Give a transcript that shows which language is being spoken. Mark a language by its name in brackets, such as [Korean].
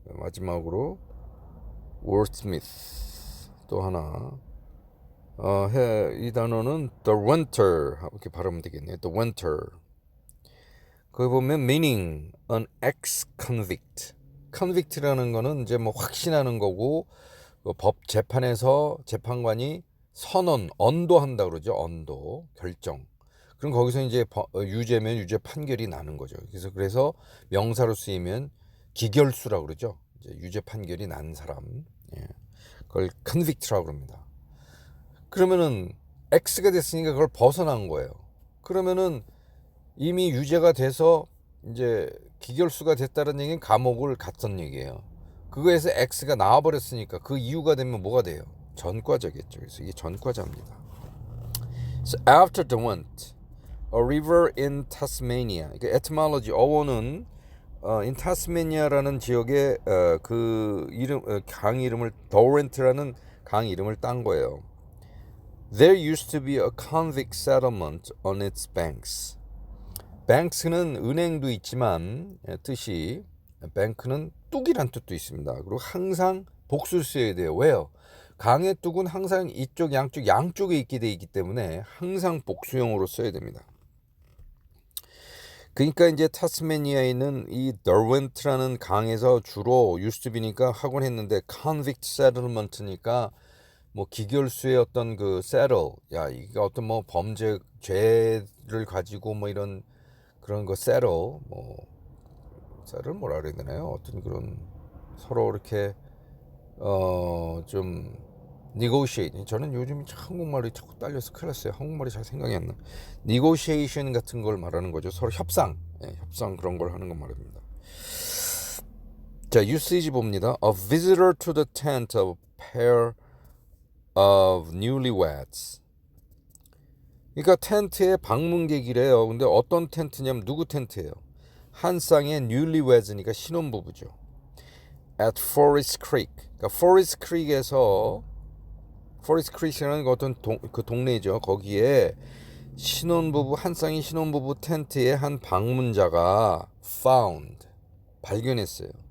[Korean] 마지막으로 wordsmith 또 하나. 이 단어는 [English] the winter [Korean] 이렇게 발음하면 되겠네요. [English] the winter. [Korean] 거기 보면 [English] meaning an ex-convict. [Korean] convict라는 거는 이제 뭐 확신하는 거고, 법 재판에서 재판관이 선언, 언도한다 그러죠. 언도, 결정. 그럼 거기서 이제 유죄면 유죄 판결이 나는 거죠. 그래서 명사로 쓰이면 기결수라고 그러죠. 이제 유죄 판결이 난 사람. 그걸 convict라고 그럽니다. 그러면은 X가 됐으니까 그걸 벗어난 거예요. 그러면은 이미 유죄가 돼서 이제 기결수가 됐다는 얘기는 감옥을 갔던 얘기예요. 그거에서 X가 나와버렸으니까 그 이유가 되면 뭐가 돼요? 전과자겠죠. 그래서 이게 전과자입니다. [English] So after the wind, a river in Tasmania. [Korean] 그러니까 etymology 어원은 [English] in Tasmania [Korean] 라는 지역의 그 이름 강 이름을 Derwent라는 강 이름을 딴 거예요. [English] There used to be a convict settlement on its banks. [Korean] banks는 은행도 있지만 뜻이 bank는 뚝이란 뜻도 있습니다. 그리고 항상 복수를 써야 돼요. 왜요? 강의 뚝은 항상 이쪽 양쪽에 있게 돼 있기 때문에 항상 복수형으로 써야 됩니다. 그러니까 이제 타스메니아에 있는 이 더웬트라는 강에서 주로 유스트비니까 하곤 했는데 convict settlement니까 뭐 기결수의 어떤 그 settle, 야 이게 어떤 뭐 범죄 죄를 가지고 뭐 이런 그런 거 settle, 뭐 settle 뭐라 그래야 되나요? 어떤 그런 서로 이렇게 좀 negotiate. 저는 요즘 한국말이 자꾸 딸려서 큰일 났어요. 한국말이 잘 생각이 안 나. negotiation 같은 걸 말하는 거죠. 서로 협상, 협상 그런 걸 하는 거 말입니다. 자, usage 봅니다. [English] A visitor to the tent of a pair of newlyweds. [Korean] 그러니까 텐트에 방문객이래요. 근데 어떤 텐트냐면 누구 텐트예요? 한 쌍의 newlywed니까 신혼부부죠. [English] At Forest Creek. [Korean] 그러니까 Forest Creek에서 Forest Creek이라는 어떤 그 동네죠. 거기에 신혼부부 한 쌍의 신혼부부 텐트에 한 방문자가 found 발견했어요.